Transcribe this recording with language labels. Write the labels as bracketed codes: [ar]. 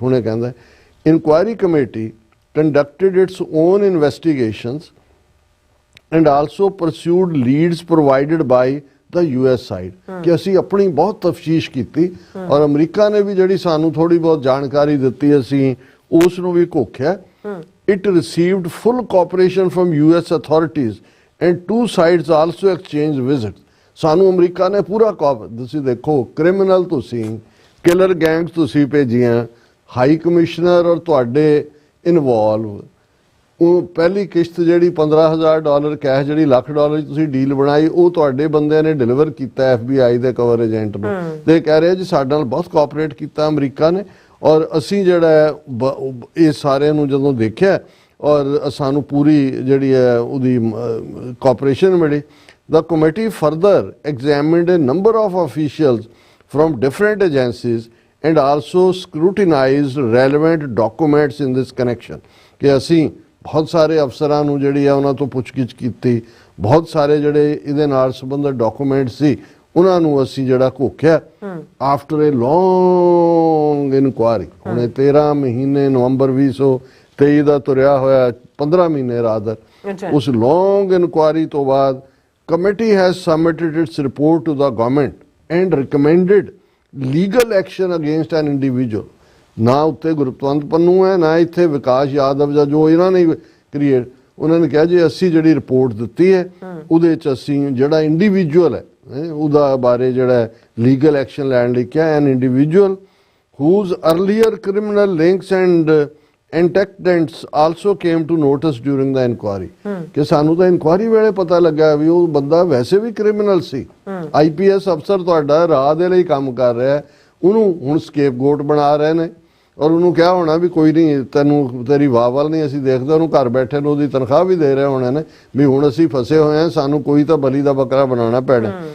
[pa] ਹੁਣ ਇਹ ਕਹਿੰਦਾ inquiry committee [en] conducted its own investigations and also pursued leads provided by the US side [pa] ਕਿ ਅਸੀਂ ਆਪਣੀ ਬਹੁਤ ਤਫਤੀਸ਼ ਕੀਤੀ ਔਰ ਅਮਰੀਕਾ ਨੇ ਵੀ ਜਿਹੜੀ ਸਾਨੂੰ ਥੋੜੀ ਬਹੁਤ ਜਾਣਕਾਰੀ ਦਿੱਤੀ ਅਸੀਂ ਉਸ ਨੂੰ ਵੀ ਘੋਖਿਆ। [en] It received full cooperation from US authorities and two sides also exchanged visits. [pa] ਸਾਨੂੰ ਅਮਰੀਕਾ ਨੇ ਪੂਰਾ ਤੁਸੀਂ ਦੇਖੋ, ਕ੍ਰਿਮੀਨਲ ਤੁਸੀਂ, ਕਿਲਰ ਗੈਂਗਸ ਤੁਸੀਂ ਭੇਜੀਆਂ, ਹਾਈ ਕਮਿਸ਼ਨਰ ਔਰ ਤੁਹਾਡੇ ਇਨਵੋਲਵ। ਉਹ ਪਹਿਲੀ ਕਿਸ਼ਤ ਜਿਹੜੀ $15,000 ਕੈਸ਼, ਜਿਹੜੀ $1,00,000 ਤੁਸੀਂ ਡੀਲ ਬਣਾਈ, ਉਹ ਤੁਹਾਡੇ ਬੰਦਿਆਂ ਨੇ ਡਿਲੀਵਰ ਕੀਤਾ FBI ਦੇ ਕਵਰ ਏਜੰਟ ਨੂੰ। ਤੇ ਕਹਿ ਰਹੇ ਜੀ ਸਾਡੇ ਨਾਲ ਬਹੁਤ ਕੋਆਪਰੇਟ ਕੀਤਾ ਅਮਰੀਕਾ ਨੇ, ਔਰ ਅਸੀਂ ਜਿਹੜਾ ਇਹ ਸਾਰਿਆਂ ਨੂੰ ਜਦੋਂ ਦੇਖਿਆ ਔਰ ਸਾਨੂੰ ਪੂਰੀ ਜਿਹੜੀ ਹੈ ਉਹਦੀ ਕੋਆਪਰੇਸ਼ਨ ਮਿਲੀ। [en] The committee further examined a number of officials from different agencies and also scrutinized relevant documents in this connection। [pa] ਕਿ ਅਸੀਂ ਬਹੁਤ ਸਾਰੇ ਅਫਸਰਾਂ ਨੂੰ ਜਿਹੜੀ ਆ ਉਹਨਾਂ ਤੋਂ ਪੁੱਛਗਿੱਛ ਕੀਤੀ, ਬਹੁਤ ਸਾਰੇ ਜਿਹੜੇ ਇਹਦੇ ਨਾਲ ਸੰਬੰਧਿਤ ਡਾਕੂਮੈਂਟ ਸੀ ਉਹਨਾਂ ਨੂੰ ਅਸੀਂ ਜਿਹੜਾ ਘੋਖਿਆ [en] After a long inquiry. [pa] ਹੁਣੇ 13 ਮਹੀਨੇ ਨਵੰਬਰ 2023 ਦਾ ਤੁਰਿਆ ਹੋਇਆ 15 ਮਹੀਨੇ ਰਾਦਰ, ਉਸ ਲੌਂਗ ਇਨਕੁਆਇਰੀ ਤੋਂ ਬਾਅਦ [en] Committee has submitted its report to the government and recommended legal action against an individual. [pa] ਨਾ ਉੱਤੇ ਗੁਰਪਤਵੰਤ ਪੰਨੂ ਹੈ, ਨਾ ਇੱਥੇ ਵਿਕਾਸ ਯਾਦਵ ਜਾਂ ਜੋ ਇਹਨਾਂ ਨੇ ਕ੍ਰੀਏਟ, ਉਹਨਾਂ ਨੇ ਕਿਹਾ ਜੇ ਅਸੀਂ ਜਿਹੜੀ ਰਿਪੋਰਟ ਦਿੱਤੀ ਹੈ ਉਹਦੇ 'ਚ ਅਸੀਂ ਜਿਹੜਾ ਇੰਡੀਵਿਜੂਅਲ ਹੈ ਉਹਦਾ ਬਾਰੇ ਜਿਹੜਾ ਲੀਗਲ ਐਕਸ਼ਨ ਲੈਣ ਲਈ ਕਿਹਾ। [en] An individual whose earlier criminal links and antecedents also came to notice during the inquiry। [pa] ਕਿ ਸਾਨੂੰ ਤਾਂ ਇਨਕੁਆਰੀ ਵੇਲੇ ਪਤਾ ਲੱਗਾ ਵੀ ਉਹ ਬੰਦਾ ਵੈਸੇ ਵੀ ਕ੍ਰਿਮੀਨਲ ਸੀ। IPS ਅਫਸਰ ਤੁਹਾਡਾ ਰਾਹ ਦੇ ਲਈ ਕੰਮ ਕਰ ਰਿਹਾ, ਉਹਨੂੰ ਹੁਣ ਸਕੇਪਗੋਟ ਬਣਾ ਰਹੇ ਨੇ ਔਰ ਉਹਨੂੰ ਕਿਹਾ ਹੋਣਾ ਵੀ ਕੋਈ ਨਹੀਂ, ਤੈਨੂੰ ਤੇਰੀ ਵਾਹ ਵੱਲ ਨਹੀਂ ਅਸੀਂ ਦੇਖਦੇ, ਉਹਨੂੰ ਘਰ ਬੈਠੇ ਨੂੰ ਉਹਦੀ ਤਨਖਾਹ ਵੀ ਦੇ ਰਹੇ ਹੋਣੇ ਨੇ ਵੀ ਹੁਣ ਅਸੀਂ ਫਸੇ ਹੋਏ ਹਾਂ, ਸਾਨੂੰ ਕੋਈ ਤਾਂ ਬਲੀ ਦਾ ਬੱਕਰਾ ਬਣਾਉਣਾ ਪੈਣਾ।